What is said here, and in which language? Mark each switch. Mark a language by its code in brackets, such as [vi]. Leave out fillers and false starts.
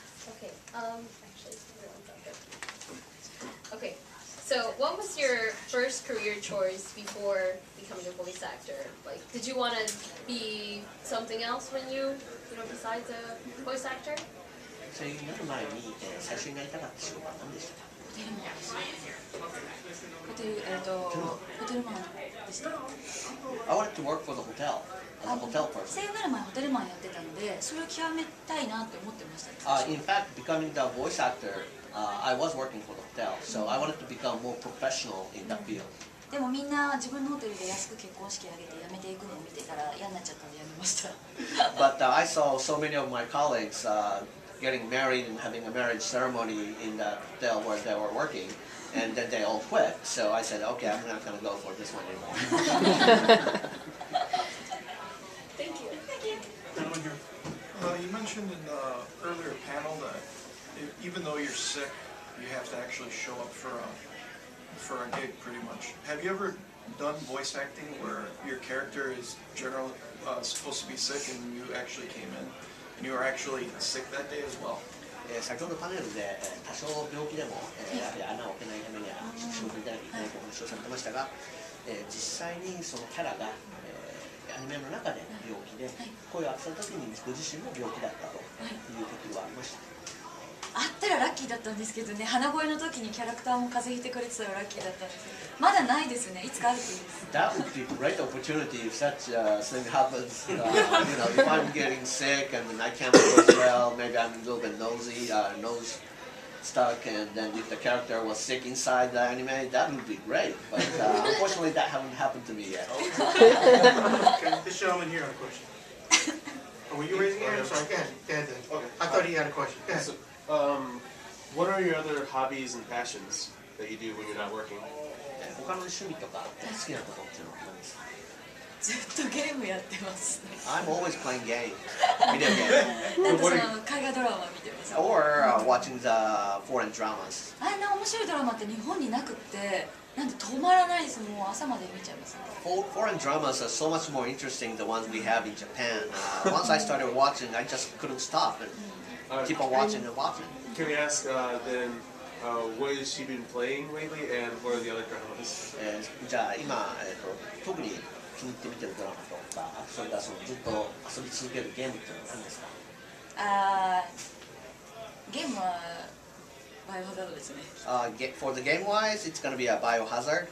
[en] Okay, actually, okay, so what was your first career choice before becoming a voice actor? Like, did you want to be something else when you know, besides a voice actor? [ja] それになる前に最初になりたかった仕事は何でしたか？ホテルマンでした。 [en] I wanted to work for the hotel as a hotel [ja] 声 [en] person. [ja] 優になる前ホテルマンやってたので、それを極めたいなって思ってました。 [en] In fact, becoming the voice actor, I was working for the hotel, so I wanted to become more professional in that field. [ja] でもみんな自分のホテルで安く結婚式挙げて辞めていくのを見てたら嫌になっちゃったんで辞めました。 [en] But I saw so many of my colleagues getting married and having a marriage ceremony in the hotel where they were working, and then they all quit. So I said, okay, I'm not going to go for this one anymore. Thank you. Gentleman here. You mentioned in the earlier panel that even though you're sick, you have to actually show up for a gig, pretty much. Have you ever done voice acting where your character is generally supposed to be sick and you actually came in and you were actually sick that day as well? [ja] 先ほどパネルで多少病気でもやはり穴を開けないためには仕事に出なきゃいけないとお話をされてましたが、実際にそのキャラがアニメの中で病気で声を当てた時にご自身も病気だったという時はありました。あったらラッキーだったんですけどね、鼻声の時にキャラクターも風邪ひいてくれてたらラッキーだったんですけど、まだないですね。いつかあるといいです。 [en] That would be a great opportunity if such a thing happens. You know, if I'm getting sick and then I can't voice well, maybe I'm a little bit nosy, nose stuck, and then if the character was sick inside the anime, that would be great. But unfortunately, that hasn't happened to me yet. Okay, this gentleman here had a question. Oh, were you raising your hand? I'm sorry, go ahead. Go ahead then. Okay. I thought he had a question. Go ahead. So, what are your other hobbies and passions that you do when you're not working? [ja] 他の趣味とか好きなことっていうのは何ですか？ずっとゲームやってます。 [en] I'm always playing games, video games, [ja] なんかその海外ドラマ見てます。 [en] or watching the foreign dramas. [ja] あんな面白いドラマって日本になくって、なんで止まらないです。もう朝まで見ちゃいますね。 [en] Foreign dramas are so much more interesting than the ones we have in Japan. Once I started watching, I just couldn't stop and keep on watching and watching. Can we ask then, what has she been playing lately, and what are the other dramas? [ja] じゃあ今、特に気に入って見てるドラマとか、そそれがそのずっと遊び続けるゲームっていうのは何ですか？ゲームはバイオハザードですね。 [en] For the game wise, it's gonna be a Biohazard,